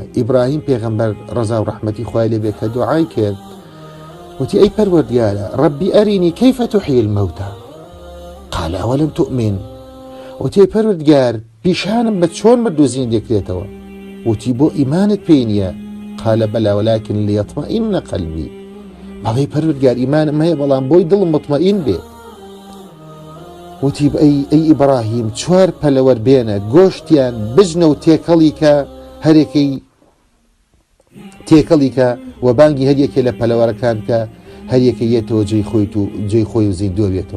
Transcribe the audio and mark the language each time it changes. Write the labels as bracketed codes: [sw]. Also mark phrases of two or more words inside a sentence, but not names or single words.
[ckb] ئیبراهیم پێغەمبەر ڕەزا و ڕەحمەتی خوای لێبێ کە دوعای کرد وتی ئەی پەروەردگارە [ar] ڕەبی ئەرینی کەیفە تحیی المەوتە قال ئەوەلم تؤمن [ckb] وتی پەروەردگار پیشانم بە چۆن مردوزین دەکرێتەوە وتی بۆ ئیمانت پێی نییە [ar] قال بەلا ولكن ليطمئن قلبي [ckb] بەڵێ پەروەردگار ئیمانم هەیە بەڵام بۆی دڵم مطمئین بێ. وتی ئەی ئیبراهیم 4 پەلەوەر بێنە گۆشتیان بژنە و تێکەڵی کە و بانگی هەریەکێ لە پەلەوەرەکان کە هەریەکە یێتەوە جێی خۆی و زیندوە بێتەوە.